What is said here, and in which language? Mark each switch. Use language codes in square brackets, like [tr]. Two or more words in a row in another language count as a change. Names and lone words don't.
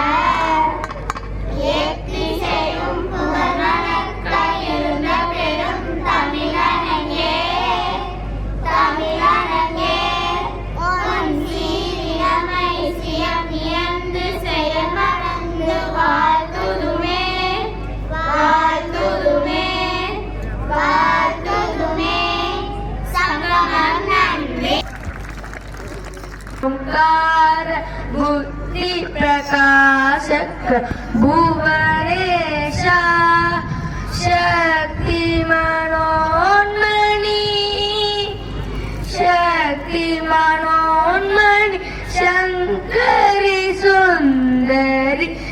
[ta] எத்திசையும் புகழ்மணக்க இருந்த பெரும் தமிழனங்கே தமிழனங்கே உன் சீரியமை சியமியந்து செயல் மறந்து வாழ்த்துதுமே வாழ்த்துதுமே வாழ்த்துதுமே சங்கமம் நன்றி [sa] ओंकार बुद्धि प्रकाशक भुवनेशा शक्ति मनोन्मणि शक्ति मनोन्मणि शंकरी सुंदरी